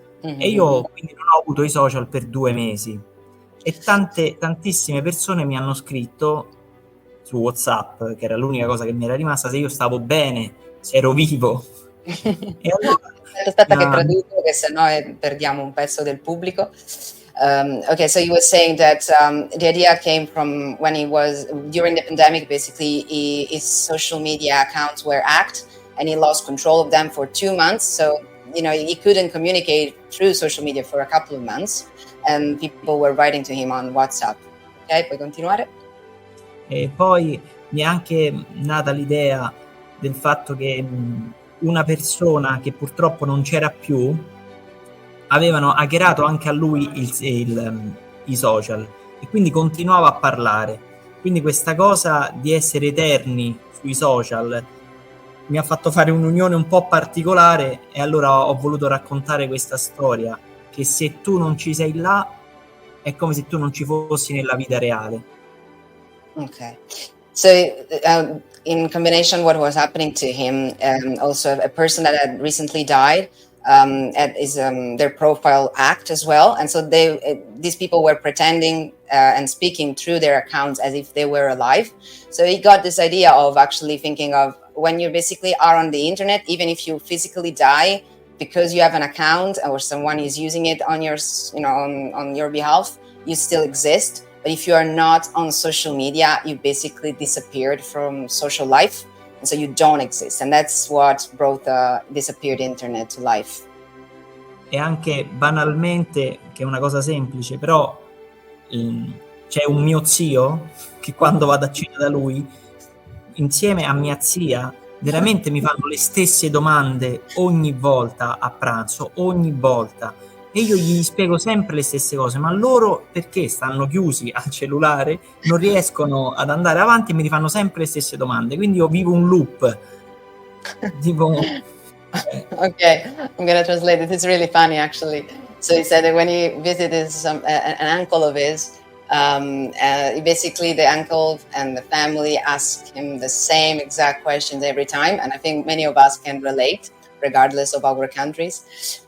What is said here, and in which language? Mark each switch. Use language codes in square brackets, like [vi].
[it] E io quindi non ho avuto i social per 2 mesi. E tantissime persone mi hanno scritto su WhatsApp, che era l'unica cosa che mi era rimasta, se io stavo bene, se ero vivo. E allora, aspetta che traduco, che sennò perdiamo un pezzo del pubblico. [en] Okay, so he was saying that the idea came from when he was during the pandemic. Basically, his social media accounts were hacked, and he lost control of them for 2 months. So he couldn't communicate through social media for a couple of months, and people were writing to him on WhatsApp. [it] Ok, puoi continuare? E poi mi è anche nata l'idea del fatto che una persona che purtroppo non c'era più avevano hackerato anche a lui i social, e quindi continuava a parlare. Quindi questa cosa di essere eterni sui social mi ha fatto fare un'unione un po' particolare, e allora ho voluto raccontare questa storia, che se tu non ci sei là è come se tu non ci fossi nella vita reale. [en] Okay. So in combination what was happening to him, also a person that had recently died, is their profile hacked as well, and so these people were pretending and speaking through their accounts as if they were alive. So he got this idea of actually thinking of when you basically are on the internet, even if you physically die, because you have an account or someone is using it on your, on your behalf, you still exist. But if you are not on social media, you basically disappeared from social life, and so you don't exist. And that's what brought the disappeared internet to life. [it] E anche banalmente, che è una cosa semplice, però c'è un mio zio che quando vado a cena da lui, insieme a mia zia, veramente mi fanno le stesse domande ogni volta a pranzo, ogni volta. E io gli spiego sempre le stesse cose, ma loro, perché stanno chiusi al cellulare, non riescono ad andare avanti e mi rifanno sempre le stesse domande. Quindi io vivo un loop. Tipo... [en] Okay, I'm going to translate it. It's really funny, actually. So he said that when he visited an uncle of his, basically the uncle and the family asked him the same exact questions every time. And I think many of us can relate, regardless of our countries.